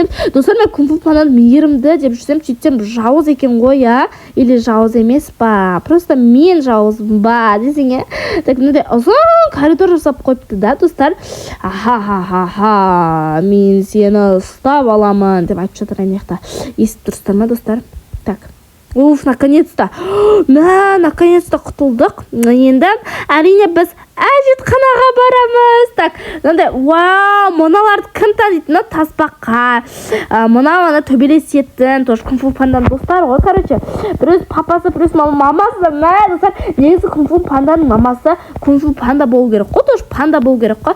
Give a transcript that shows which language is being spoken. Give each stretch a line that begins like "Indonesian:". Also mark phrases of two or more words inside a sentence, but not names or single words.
Kazakh: Достар, мен кунг-фу пандадан мейірімді деп жүрсем, сөйтсем жауыз екен ғой, или жауыз емес па? Просто мен жауызбын ба десең, так, мынандай ұзын коридор жасап қойыпты да, достар. Мен сені ұстап аламын деп айтып жатыр аяқта. Естіп тұрсыздар ма, достар?
Russian: Так. Наконец-то. Наконец-то құтылдық.
Kazakh: Енді әрине біз әжетханаға барамыз. Так, мынандай, вау, мыналарды кім танитын? Тасбаққа. Мына төбелесетін, тоже кунг-фу панданың достары ғой, короче. Біріз папасы, біріз мамасы. Достар, негізі кунг-фу панданың мамасы кунг-фу панда болу керек қой, тоже панда болу керек қой.